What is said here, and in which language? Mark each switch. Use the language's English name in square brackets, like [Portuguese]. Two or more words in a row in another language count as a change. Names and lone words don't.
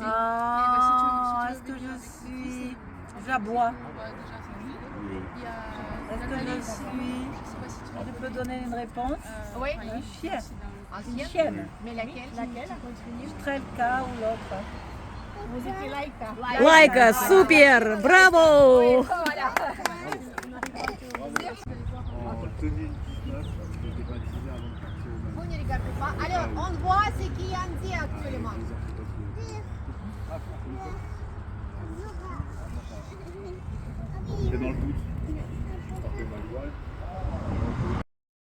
[French] Ah, est-ce que je suis... J'aboie. Est-ce que je suis... Je peux donner une réponse? Oui. Un chien. Un Une chien. chienne. Mais laquelle? Strelka ou l'autre? Vous étiez laïka. [Russian] Лайка, супер, браво! [French] Vous ne regardez pas. Alors, on voit ce qui est dit actuellement. C'est dans le doute.